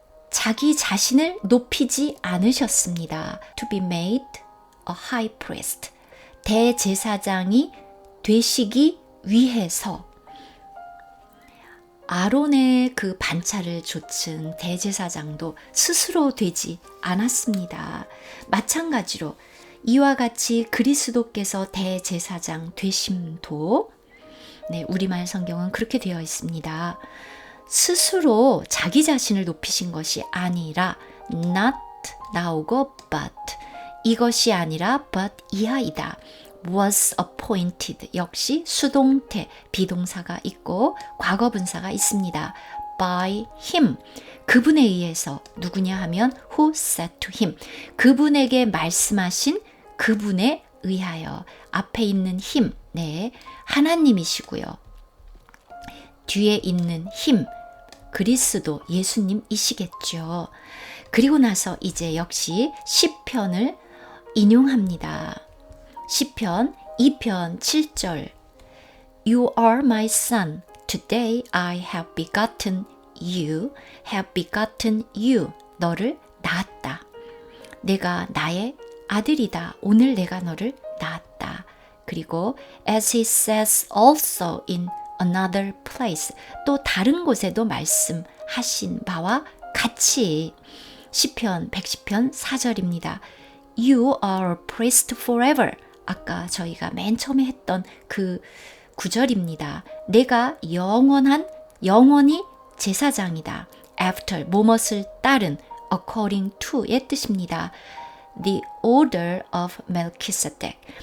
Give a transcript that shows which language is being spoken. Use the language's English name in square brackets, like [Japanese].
[Korean] 자기 자신을 높이지 않으셨습니다. [English] To be made a high priest, [Korean] 대제사장이 되시기 위해서. 아론의 그 반차를 좇은 대제사장도 스스로 되지 않았습니다. 마찬가지로 이와 같이 그리스도께서 대제사장 되심도, 네, 우리말 성경은 그렇게 되어 있습니다. 스스로 자기 자신을 높이신 것이 아니라 not 나오고 but, 이것이 아니라 but 이하이다. [English] was appointed, [Korean] 역시 수동태, 비동사가 있고 과거분사가 있습니다. [English] by him, [Korean] 그분에 의해서. 누구냐 하면 [English] who said to him, [Korean] 그분에게 말씀하신 그분에 의하여. 앞에 있는 him, 네, 하나님이시고요. 뒤에 있는 him, 그리스도, 예수님이시겠죠. 그리고 나서 이제 역시 시편을 인용합니다. 시편 2편 7절, [English] You are my son, today I have begotten you, have begotten you, [Korean] 너를 낳았다. 내가 나의 아들이다. 오늘 내가 너를 낳았다. 그리고 [English] as he says also in another place, [Korean] 또 다른 곳에도 말씀하신 바와 같이 시편 110편 4절입니다. [English] You are a priest forever. [Korean] 아까 저희가 맨 처음에 했던 그 구절입니다. 내가 영원히 제사장이다. After, 뭐뭇을 따른, [English] according to [Korean] 의 뜻입니다. [English] The order of Melchizedek.